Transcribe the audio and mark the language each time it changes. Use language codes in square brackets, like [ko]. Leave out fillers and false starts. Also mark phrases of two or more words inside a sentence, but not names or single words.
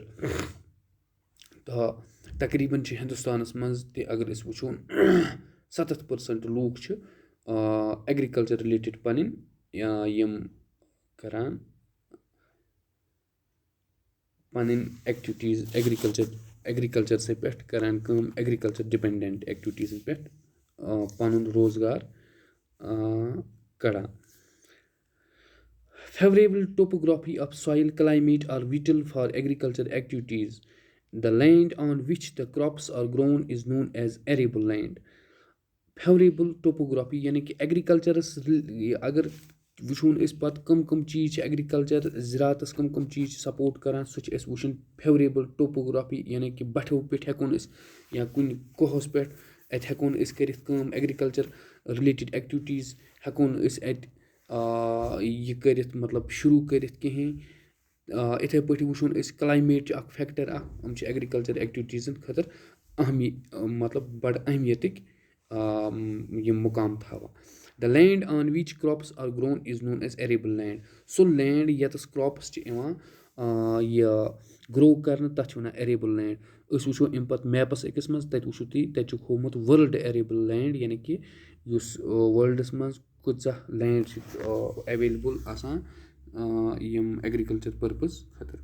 [ks] تہٕ تقریٖباً چھِ ہِندُستانَس منٛز تہِ اگر أسۍ وٕچھو 70% لوٗکھ چھِ [en] agriculture related [ks] پَنٕنۍ یِم کران پَنٕنۍ ایٚکٹِوِٹیٖز ایٚگرِکَلچرسٕے پٮ۪ٹھ کران کٲم [en] agriculture dependent activities [ks] پٮ۪ٹھ پَنُن روزگار کَڑان. [en] Favorable topography of soil climate are vital for agriculture activities. The land on which the crops are grown is known as arable land. Favorable topography [ks] یعنی کہ ایٚگرِکَلچرس اگر وٕچھون أسۍ پَتہٕ کٕم چیٖز چھِ ایٚگرِکَلچر زِراعتس کٕم چیٖز چھِ سپوٹ کران سُہ چھِ اَسہِ وٕچھُن [en] favorable topography [ks] یعنی کہ بَٹھیو پٮ۪ٹھ ہٮ۪کون أسۍ یا کُنہِ کوہَس پٮ۪ٹھ اَتہِ ہٮ۪کون أسۍ کٔرِتھ کٲم [en] agriculture related activities [ks] ہٮ۪کون أسۍ اَتہِ یہِ کٔرِتھ مطلب شروٗع کٔرِتھ کِہینۍ. اِتھٕے پٲٹھۍ وٕچھون أسۍ کلایمیٹ چھِ اکھ فیکٹر اکھ یِم چھِ [en] agriculture activities [ks] خٲطرٕ مطلب بَڑٕ اہمیتٕکۍ یِم مُقام تھاوان. [en] The land on which crops are grown is known as arable land. [ks] سُہ لینڈ ییٚتَس کراپٕس چھِ یِوان یہِ گرو کرنہٕ تَتھ چھِ وَنان [en] arable land. [ks] أسۍ وٕچھو اَمہِ پَتہٕ میپَس أکِس منٛز تَتہِ وٕچھو تُہۍ تَتہِ چھُکھ ہومُت [en] world arable land [ks] یعنی کہِ یُس وٲلڈَس منٛز کۭژاہ لینڈ چھِ ایویلیبٕل آسان یِم [en] agriculture purpose [ks] خٲطرٕ.